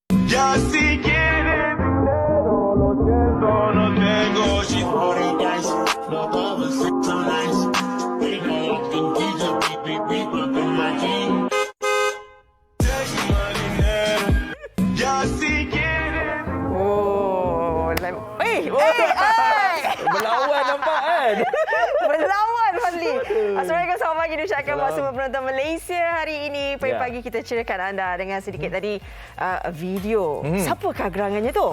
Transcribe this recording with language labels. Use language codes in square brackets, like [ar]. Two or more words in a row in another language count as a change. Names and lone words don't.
[es] Ya si quieres dinero, lo siento, no tengo. [en] She's holding dice, love over sex on ice. We know I can teach her, beep, up in my team. Take my [es] dinero, ya si quieres. Oh, [ms] Berlawan nampak kan? berlawan Fadli. Assalamualaikum, selamat pagi diucapkan buat semua penonton Malaysia hari ini. Pagi-pagi kita ceritakan anda dengan sedikit tadi video. Siapakah gerangannya tu?